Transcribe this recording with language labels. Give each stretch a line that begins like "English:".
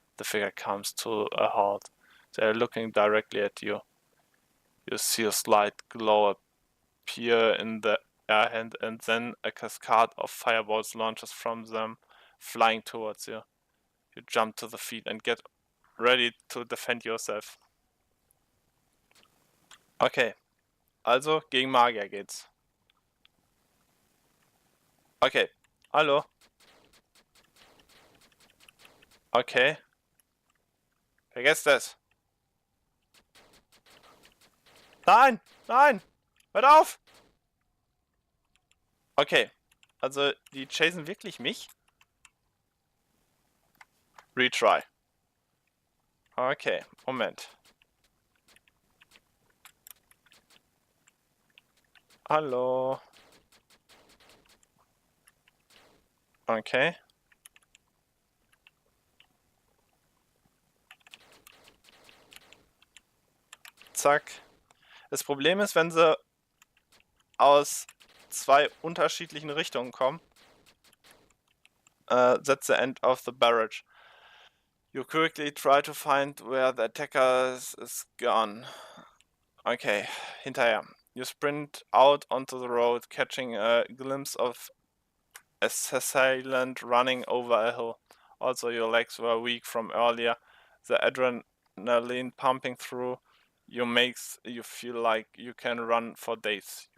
English: The figure comes to a halt. They are looking directly at you. You see a slight glow appear in the air, and then a cascade of fireballs launches from them, flying towards you. You jump to the feet and get ready to defend yourself.
German: Okay, also gegen Magier geht's. Okay, hallo. Okay. Vergesst das. Nein! Hört auf! Okay, also die chasen wirklich mich? Retry. Okay, Moment. Hallo. Okay. Zack. Das Problem ist, wenn sie aus zwei unterschiedlichen Richtungen kommen,
English: that's the end of the barrage. You quickly try to find where the attacker is gone.
German: Okay, hinterher.
English: You sprint out onto the road, catching a glimpse of a assailant running over a hill. Also, your legs were weak from earlier. The adrenaline pumping through you makes you feel like you can run for days.